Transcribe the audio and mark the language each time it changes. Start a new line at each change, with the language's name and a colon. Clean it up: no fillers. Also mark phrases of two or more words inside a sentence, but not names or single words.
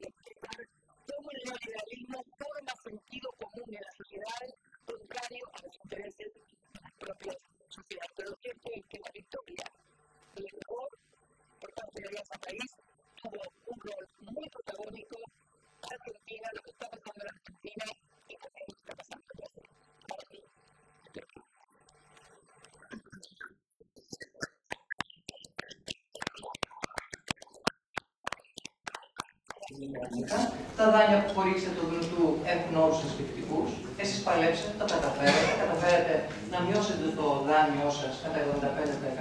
Spanish: Cómo el neoliberalismo forma sentido común en la sociedad contrario a los intereses de las propias sociedades. Pero lo cierto es que la victoria del Ecuador por parte de Alianza País tuvo un rol muy protagónico para Argentina, lo que está pasando en Argentina y también lo que está pasando en Brasil. Para mí,
Greek: Τα δάνεια που χορήγησε το ΔΝΤ έχουν όρους ασφυκτικούς. Εσείς παλέψατε, το καταφέρετε να μειώσετε το δάνειό σας κατά 75%.